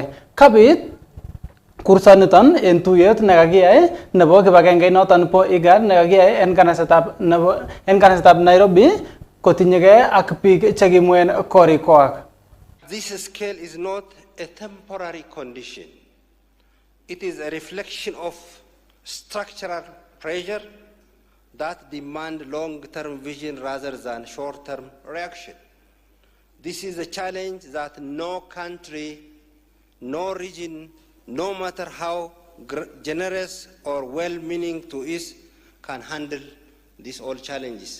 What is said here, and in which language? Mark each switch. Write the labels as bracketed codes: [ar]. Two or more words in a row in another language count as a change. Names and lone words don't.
[kln] Kabit kursaniton en tuyet nekakiyai nebo kibagenge noton po IGAD nekakiyai en kanasetab Nairobi kotinyegei ak biik chekimwen korikwak. [en] This scale is not a temporary condition. It is a reflection of structural pressure that demand long-term vision rather than short-term reaction. This is a challenge that no country, no region, no matter how generous or well-meaning to is, can handle these all challenges.